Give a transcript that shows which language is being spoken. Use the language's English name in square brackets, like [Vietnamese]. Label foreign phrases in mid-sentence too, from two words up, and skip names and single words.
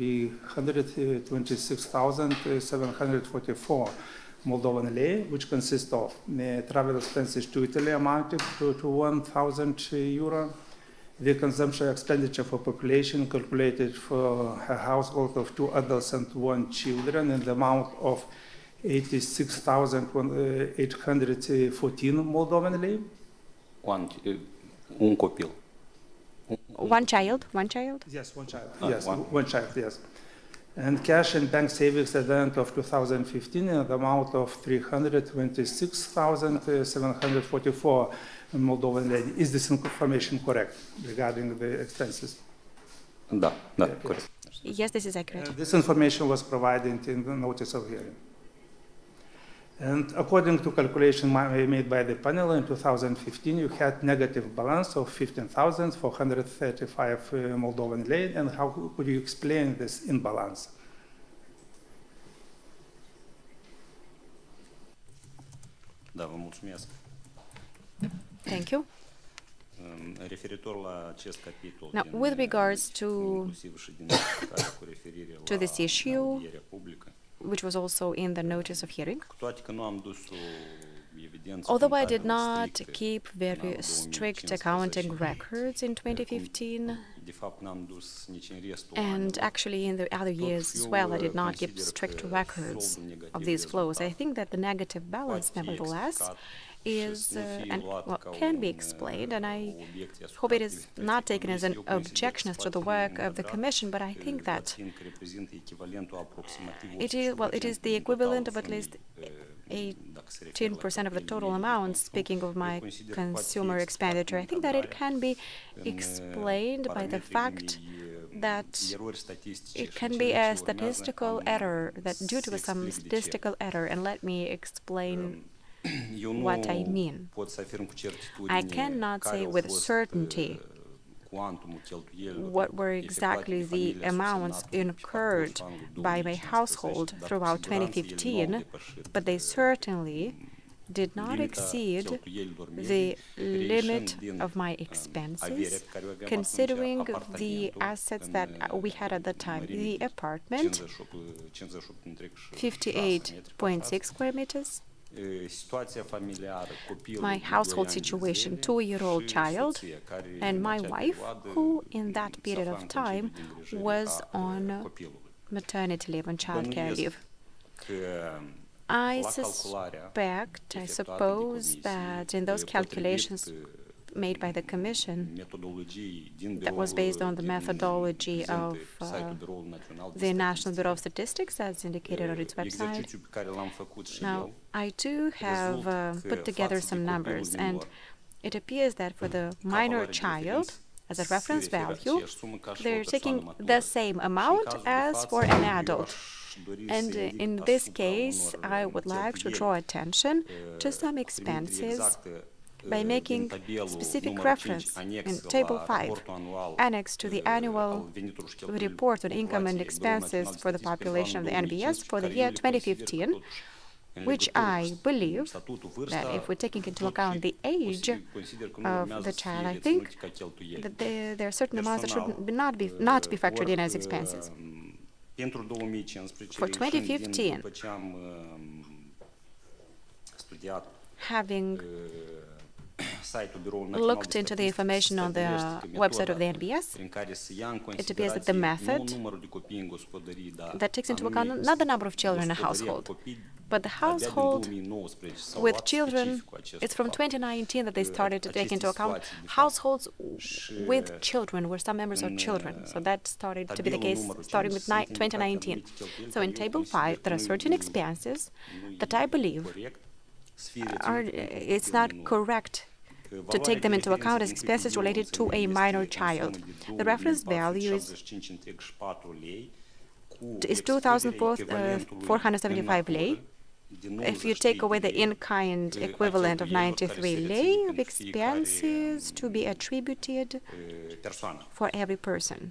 [English] 326,744 Moldovan lei, which consists of travel expenses to Italy amounted to 1,000 euro, the consumption expenditure for population calculated for a household of 2 adults and 1 children in the amount of 86,814 Moldovan lei. [Romanian] Un copil. [English] One child? Yes, one child. Ah, Yes, one. one child, yes. And cash and bank savings at the end of 2015 in the amount of 326,744 Moldovan lei. Is this information correct regarding the expenses? [Romanian] Da, corect. [English] Yes, this is accurate. This information was provided in the notice of hearing. And according to calculation made by the panel in 2015, you had negative balance of 15,435 Moldovan lei. And how could you explain this imbalance? [Romanian] Da, vă mulțumesc. [English] Thank you. [Romanian] Referitor la acest capitol [English] Now, [Romanian] din [English] with regards to [Romanian] inclusiv și din notificarea cu referire la [English] this issue, [Romanian] audierea publică, [English] which was also in the notice of hearing, [Romanian] cu toate că nu am dus o evidență [English] although I did [Romanian] contabilă [English] not [Romanian] strictă [English] keep [Romanian] în [English] very [Romanian] anul [English] strict [Romanian] 2015, [English] accounting records in 2015, [Romanian] de fapt n-am dus nici în restul [English] and [Romanian] anului, [English] actually in the other years as well, I did not keep strict records of these flows. I think that the negative balance, [Romanian] poate fi [English] nevertheless, [Romanian] explicat [English] is [Romanian] și să nu fie [English] and [Romanian] luat ca [English] can be [Romanian] un, [English] explained, and I [Romanian] o obiecție asupra [English] hope it is [Romanian] activității [English] not taken as an [Romanian] comisiei. Eu consider [English] objection as [Romanian] că [English] to the [Romanian] se poate [English] work of the [Romanian] încadra, [English] Commission, but I think that [Romanian] țin că reprezintă echivalentul aproximativ [English] it is, well, it is [Romanian] 80% [English] the [Romanian] din [English] equivalent of [Romanian] totalul [English] at least [Romanian] fondului, dacă se referă la [English] 10% of the total [Romanian] cheltuielile [English] amount, [Romanian] de [English] speaking of my [Romanian] Eu consider că poate fi [English] consumer [Romanian] explicat [English] expenditure. I think that it can be [Romanian] în [English] explained by the [Romanian] parametrii [English] fact [Romanian] unei, [English] that [Romanian] erori statistice [English] it [Romanian] și [English] can [Romanian] în [English] be [Romanian] cele [English] a [Romanian] ce urmează [English] statistical [Romanian] am [English] error, that due to [Romanian] să [English] some [Romanian] explic de ce. [English] statistical error, and let me explain [Romanian] Eu nu [English] what I mean. [Romanian] pot să afirm cu certitudine [English] I cannot [Romanian] care [English] say [Romanian] au [English] with [Romanian] fost, [English] certainty [Romanian] cuantumul cheltuielilor [English] what were [Romanian] efectuate [English] exactly [Romanian] de [English] the [Romanian] familiile [English] amounts [Romanian] subsemnate [English] incurred [Romanian] pe anul [English] by my [Romanian] 2015, [English] household [Romanian] dar cu [English] throughout [Romanian] siguranță ele nu au [English] 2015, [Romanian] depășit, [English] but they certainly did not [Romanian] limita [English] exceed [Romanian] cheltuielilor [English] the [Romanian] medii, [English] limit [Romanian] reieșind din, [English] of my [Romanian] averea [English] expenses, [Romanian] pe care o aveam [English] considering [Romanian] atunci, [English] the [Romanian] apartamentul [English] assets [Romanian] în, [English] that we had at the time. [Romanian] mărime [English] The [Romanian] de [English] apartment, 58.6 square meters, [Romanian] situația familiară, copilul [English] my [Romanian] de [English] household [Romanian] 2 ani de [English] situation, [Romanian] zile [English] 2-year-old [Romanian] și [English] child, [Romanian] soția, care [English] and [Romanian] în [English] my [Romanian] acea [English] wife, [Romanian] perioadă [English] who in that [Romanian] se [English] period [Romanian] afla [English] of [Romanian] în concediu [English] time [Romanian] de îngrijire [English] was [Romanian] a [English] on [Romanian] copilului. [English] maternity leave and child care [Romanian] Bănuiesc [English] leave. [Romanian] că [English] I [Romanian] la calcularea [English] suspect, I [Romanian] efectuată de [English] suppose [Romanian] comisie, [English] that in those calculations made by the Commission, [Romanian] metodologiei din [English] that was based on the [Romanian] din [English] methodology [Romanian] prezent [English] of [Romanian] pe site-ul Biroului Național de [English] the National [Romanian] Statistică. [English] Bureau of Statistics, as indicated on its website. [Romanian] Exercițiul pe care l-am făcut și [English] Now, [Romanian] eu [English] I do have [Romanian] rezult că [English] put together [Romanian] față de [English] some [Romanian] copilul [English] numbers, [Romanian] minor, [English] and it appears that for the [Romanian] ca [English] minor [Romanian] valoare de [English] child, [Romanian] referință, [English] as a [Romanian] se [English] reference [Romanian] referă [English] value, [Romanian] aceeași sumă ca și o [English] they're [Romanian] persoană [English] taking [Romanian] matură. [English] the same [Romanian] Și în [English] amount [Romanian] cazul de [English] as [Romanian] față, [English] for an [Romanian] eu [English] adult. [Romanian] aș dori să [English] And [Romanian] indic [English] in this [Romanian] asupra [English] case, [Romanian] unor [English] I would like to [Romanian] cheltuieli, [English] draw attention to some [Romanian] cu trimitere [English] expenses [Romanian] exactă, [English] by [Romanian] din [English] making [Romanian] tabelul [English] specific [Romanian] numărul 5, [English] reference [Romanian] anex [English] in [Romanian] la [English] Table 5, [Romanian] raportul anual, [English] annex to the [Romanian] al [English] annual [Romanian] veniturilor și cheltuielilor [English] report on income and [Romanian] populației Biroul [English] expenses [Romanian] Național de [English] for the [Romanian] Statistică [English] population of the [Romanian] pentru anul [English] NBS for the [Romanian] 2015, [English] year [Romanian] care eu le consider că [English] 2015, [Romanian] totuși, în [English] which [Romanian] legătură [English] I [Romanian] cu [English] believe [Romanian] statutul, [English] that [Romanian] vârsta, [English] if we're taking into [Romanian] totuși [English] account the age [Romanian] consider că nu [English] of [Romanian] urmează [English] the [Romanian] să [English] child, [Romanian] fie [English] I think [Romanian] reținute ca cheltuieli. [English] that there are certain amounts that should [Romanian] Personal, [English] not be factored in as expenses. [Romanian] Pentru 2015, [English] For [Romanian] reieșind [English] 2015, [Romanian] după ce am studiat [English] Having [Romanian] site-ul Biroului Național de [English] looked into the [Romanian] Statistică, [English] information on the [Romanian] stabilește că [English] website of the [Romanian] metoda [English] NBS, [Romanian] prin care se ia în [English] appears that the [Romanian] considerație [English] method [Romanian] nu numărul de copii în gospodării, dar [English] that takes into [Romanian] anume [English] account not the number of children in a [Romanian] gospodăria cu [English] household, [Romanian] copii, [English] but the [Romanian] abia din [English] household [Romanian] 2019 s-a [English] with [Romanian] luat [English] children. [Romanian] specificul acestor [English] It's from [Romanian] fapte. [English] 2019 that they started to take into account [Romanian] Aceste situații, de fapt. [English] households [Romanian] Și [English] with children, where some members are [Romanian] în, [English] children. So that started to be the [Romanian] tabelul [English] case [Romanian] numărul [English] starting [Romanian] 5 [English] with [Romanian] sunt indicate [English] 2019. [Romanian] anumite cheltuieli [English] So in [Romanian] care eu [English] Table 5, [Romanian] consider [English] there are [Romanian] că [English] certain [Romanian] nu-i- [English] expenses [Romanian] nu-i [English] that I believe [Romanian] corect să fie [English] are, [Romanian] reținute pentru [English] it's [Romanian] copilul [English] not [Romanian] minor. [English] correct to take them into account as expenses related to a minor child. The reference value is 2,475 lei. If you take away the in-kind equivalent of 93 lei of expenses to be attributed for every person.